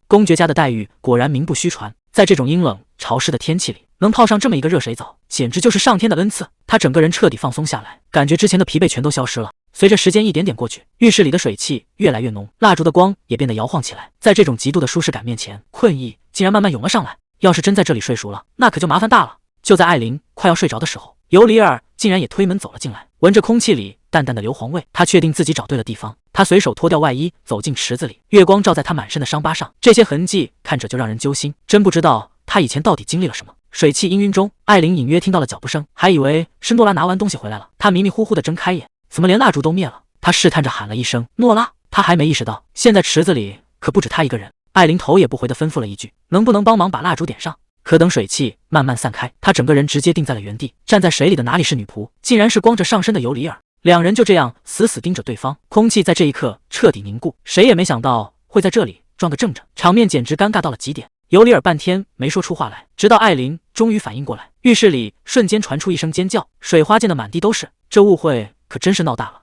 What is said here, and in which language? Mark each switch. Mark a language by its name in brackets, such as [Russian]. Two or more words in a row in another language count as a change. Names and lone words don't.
[Chinese] 公爵家的待遇果然名不虛傳，在這種陰冷潮濕的天氣裡，能泡上這麼一個熱水澡，簡直就是上天的恩賜。他整個人徹底放鬆下來，感覺之前的疲惫全都消失了。隨着時間一點點過去，浴室裡的水汽越來越濃，蠟燭的光也變得搖晃起來。在這種極度的舒適感面前，困意竟然慢慢湧了上來。要是真在這裡睡熟了，那可就麻煩大了。就在艾琳快要睡着的時候，尤里爾竟然也推門走了進來，聞着空氣裡淡淡的硫磺味，他確定自己找對了地方。他隨手脫掉外衣，走進池子裡，月光照在他滿身的傷疤上，這些痕跡看着就讓人揪心。真不知道他以前到底經歷了什麼。水汽氤氲中，艾琳隱約聽到了腳步聲，還以為是諾拉拿完東西回來了。她迷迷糊糊地睜開眼，怎麼連蠟燭都滅了？她試探着喊了一聲諾拉，她還沒意識到現在池子裡可不止她一個人。艾琳頭也不回地吩咐了一句：“能不能幫忙把蠟燭點上？” 可等水汽慢慢散開，她整個人直接定在了原地。站在水裡的哪裡是女僕，竟然是光着上身的尤里爾。两人就這樣死死盯着對方，空氣在這一刻徹底凝固。誰也沒想到會在這裡裝個正着，場面簡直尷尬到了極點。尤里爾半天沒說出話來，直到艾琳終於反應過來，浴室裡瞬間傳出一聲尖叫，水花濺得滿地都是。這誤會可真是鬧大了。